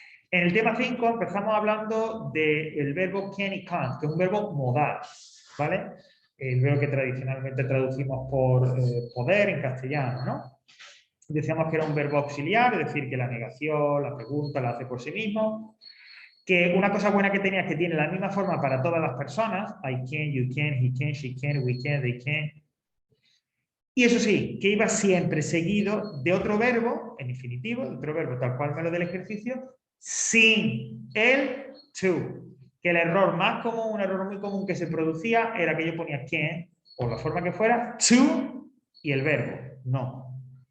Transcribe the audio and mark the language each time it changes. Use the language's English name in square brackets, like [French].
[Spanish] En el tema 5 empezamos hablando del verbo can y can't, que es un verbo modal, ¿vale? El verbo que tradicionalmente traducimos por poder en castellano, ¿no? Decíamos que era un verbo auxiliar, es decir, que la negación, la pregunta la hace por sí mismo. Que una cosa buena que tenía es que tiene la misma forma para todas las personas. [English] I can, you can, he can, she can, we can, they can. [Spanish] Y eso sí, que iba siempre seguido de otro verbo, en infinitivo, de otro verbo tal cual me lo del ejercicio, sin el to. Que el error más común, un error muy común que se producía era que yo ponía can, o la forma que fuera, to y el verbo. No.